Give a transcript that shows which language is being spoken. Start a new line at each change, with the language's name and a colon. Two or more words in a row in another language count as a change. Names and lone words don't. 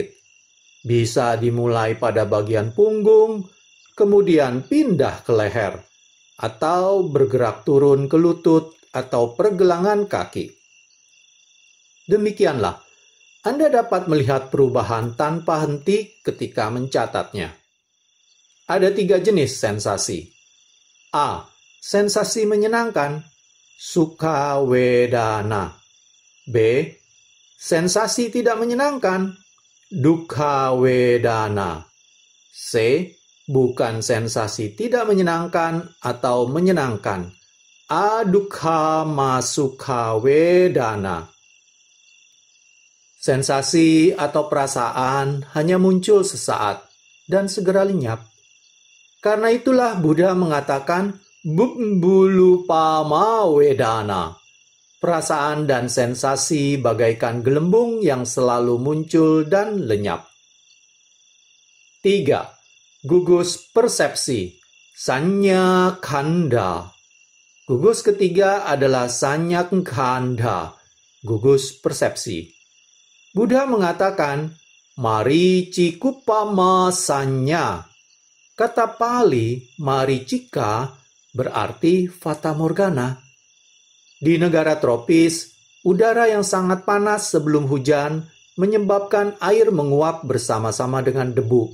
Indonesian: Bisa dimulai pada bagian punggung, kemudian pindah ke leher, atau bergerak turun ke lutut atau pergelangan kaki. Demikianlah, Anda dapat melihat perubahan tanpa henti ketika mencatatnya. Ada 3 jenis sensasi. A. Sensasi menyenangkan,
Pali: sukha vedana.
Indonesian: B. Sensasi tidak menyenangkan,
Pali: dukkha vedana.
Indonesian: C. Bukan sensasi tidak menyenangkan atau menyenangkan,
Pali: adukkha masukha vedana.
Indonesian: Sensasi atau perasaan hanya muncul sesaat dan segera lenyap. Karena itulah Buddha mengatakan
Pali: bulu-pama vedana.
Indonesian: Perasaan dan sensasi bagaikan gelembung yang selalu muncul dan lenyap. 3. Gugus persepsi,
Pali: sanya khanda.
Indonesian: Gugus ketiga adalah
Pali: sanya khanda,
Indonesian: gugus persepsi. Buddha mengatakan,
Pali: maricikupama sanya.
Indonesian: Kata Pali, maricika, berarti fata morgana. Di negara tropis, udara yang sangat panas sebelum hujan menyebabkan air menguap bersama-sama dengan debu.